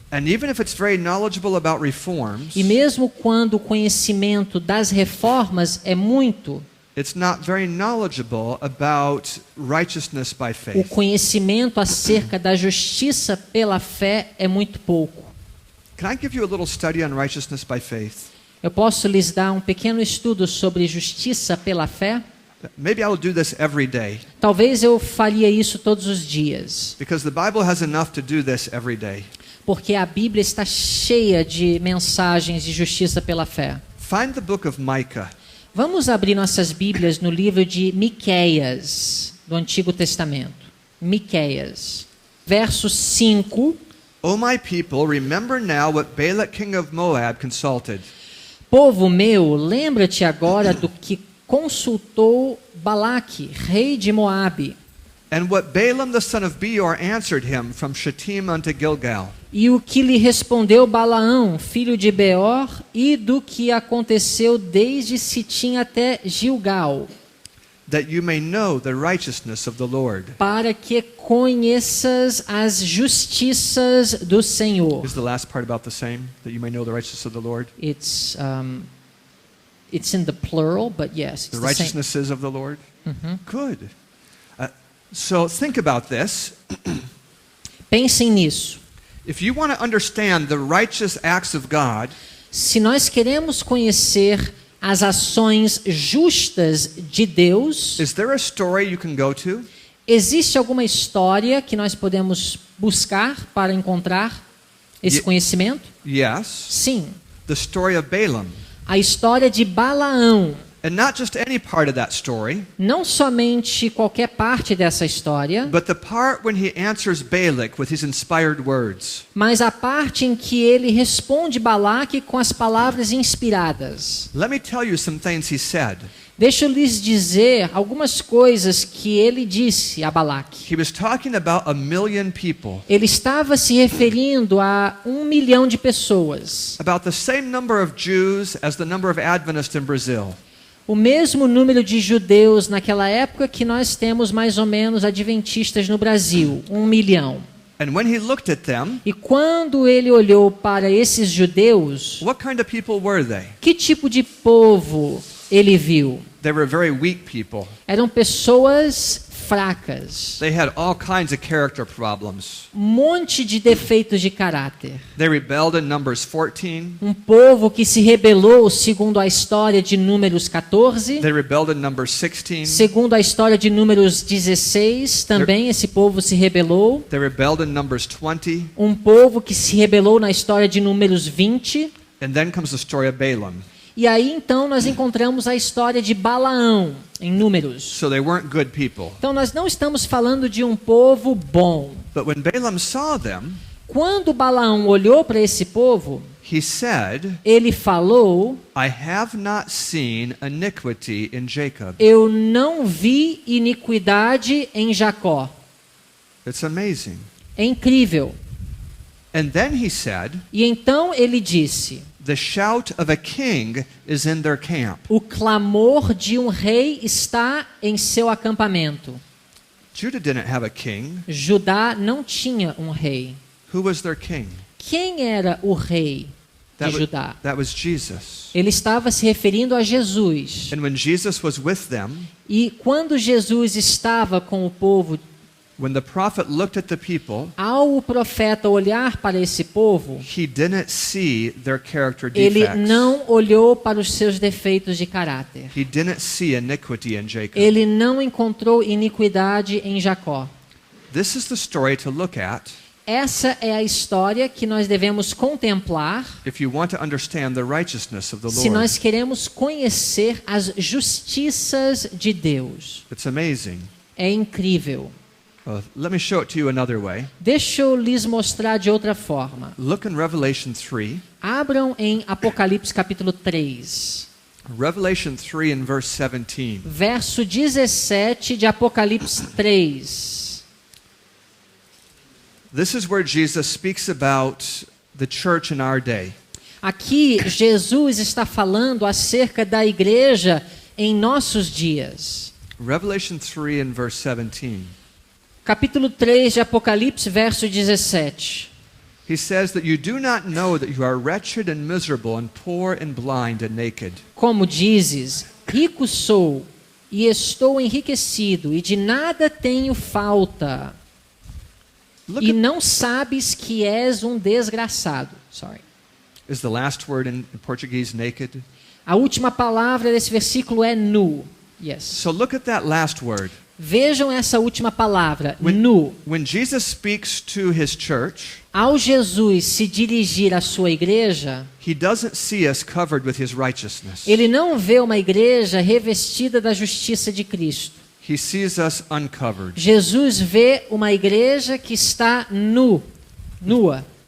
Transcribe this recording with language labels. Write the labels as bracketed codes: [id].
[en] And even if it's very knowledgeable about reforms, [pt] E mesmo quando o conhecimento das reformas é muito, [en] it's not very knowledgeable about righteousness by [pt] o [en] faith. [pt] conhecimento acerca da justiça pela fé é muito pouco. [en] Can I give you a little study on righteousness by faith? [pt] Eu posso lhes dar um pequeno estudo sobre justiça pela fé? [en] Maybe I will do this every day, [pt] Talvez eu faria isso todos os dias, [en] because the Bible has enough to do this every day. [pt] porque a Bíblia está cheia de mensagens de justiça pela fé. [en] Find the book of Micah. [pt] Vamos abrir nossas Bíblias no livro de Miqueias, do Antigo Testamento. Miqueias, verso 5. [en] O my people, remember now what Balak king of Moab consulted. [pt] Povo meu, lembra-te agora do que consultou Balaque, rei de Moabe, [en] And what Balaam the son of Beor answered him from Shittim unto Gilgal. [pt] e o que lhe respondeu Balaão, filho de Beor, e do que aconteceu desde Sitim até Gilgal, [en] That you may know the righteousness of the Lord. [pt] para que conheças as justiças do Senhor. [en] Is the last part about the same? That you may know the righteousness of the Lord? It's in the plural, but yes, it's The the same. righteousnesses of the Lord? Good. So think about this. [pt] Pensem nisso. [en] If you want to understand the righteous acts of God, [pt] Se nós queremos conhecer as ações justas de Deus, [en] is there a story you can go to? [pt] existe alguma história que nós podemos buscar para encontrar esse [en] Ye- [pt] conhecimento? [en] Yes. [pt] Sim. [en] The story of Balaam. [pt] A história de Balaão. [en] And not just any part of that story, [pt] Não somente qualquer parte dessa história, [en] but the part when he answers Balak with his inspired words. [pt] mas a parte em que ele responde Balaque com as palavras inspiradas. [en] Let me tell you some things he said. [pt] Deixa eu lhes dizer algumas coisas que ele disse a Balaque. [en] He was talking about 1 million people, [pt] Ele estava se referindo a 1 milhão de pessoas. [en] about the same number of Jews as the number of Adventists in Brazil. [pt] O mesmo número de judeus naquela época que nós temos mais ou menos adventistas no Brasil, 1 milhão. [en] And when he looked at them, [pt] E quando ele olhou para esses judeus, [en] what kind of people were they? [pt] que tipo de povo ele viu? [en] They were very weak people. [pt] Eram pessoas fracas, [en] They had all kinds of character problems. [pt] um monte de defeitos de caráter. [en] They rebelled in Numbers 14. [pt] Um povo que se rebelou, segundo a história de Números 14, [en] They rebelled in Numbers 16. [pt] segundo a história de Números 16, também esse povo se rebelou. [en] They rebelled in Numbers 20. [pt] Um povo que se rebelou na história de Números 20. [en] And then comes the story of Balaam. [pt] E aí então nós encontramos a história de Balaão em Números. [en] So they weren't good people. [pt] Então nós não estamos falando de um povo bom. [en] But when Balaam saw them, [pt] Quando Balaão olhou para esse povo, [en] he said, [pt] ele falou: [en] I have not seen iniquity in Jacob. [pt] eu não vi iniquidade em Jacó. [en] It's amazing. [pt] É incrível. [en] And then he said, [pt] E então ele disse: [en] the shout of a king is in their camp. [pt] o clamor de um rei está em seu acampamento. [en] Judah didn't have a king. [pt] Judá não tinha um rei. [en] Who was their king? [pt] Quem era o rei de Judá? [en] That was Jesus. [pt] Ele estava se referindo a Jesus. [en] And when Jesus was with them, [pt] E quando Jesus estava com o povo [en] When the prophet looked at the people, [pt] Ao o profeta olhar para esse povo, [en] he didn't see their character [pt] ele [en] defects. [pt] não olhou para os seus defeitos de caráter. [en] He didn't see iniquity in Jacob. [pt] Ele não encontrou iniquidade em Jacó. [en] This is the story to look at [pt] Essa é a história que nós devemos contemplar [en] if you want to understand the righteousness of the [pt] se [en] Lord. [pt] nós queremos conhecer as justiças de Deus. [en] It's amazing. [pt] É incrível. [en] Let me show it to you another way. [pt] Deixa eu lhes mostrar de outra forma. [en] Look in Revelation 3. [pt] Abram em Apocalipse capítulo 3, [en] Revelation 3 and verse 17. [pt] verso 17 de Apocalipse 3. [en] This is where Jesus speaks about the church in our day. [pt] Aqui Jesus está falando acerca da igreja em nossos dias. [en] Revelation 3 and verse 17. [pt] Capítulo 3 de Apocalipse, verso 17. [en] He says that you do not know that you are wretched and miserable and poor and blind and naked. [pt] Como dizes, rico sou e estou enriquecido e de nada tenho falta. [en] Look [pt] E [en] at, [pt] não sabes que és um desgraçado. [en] Sorry. is the last word in Portuguese naked? [pt] A última palavra desse versículo é nu. [en] Yes. So look at that last word. [pt] Vejam essa última palavra, nu. [en] When Jesus speaks to his church, [pt] Ao Jesus se dirigir à sua igreja, [en] he doesn't see us covered with his righteousness. [pt] ele não vê uma igreja revestida da justiça de Cristo. [en] He sees us uncovered. [pt] Jesus vê uma igreja que está nua.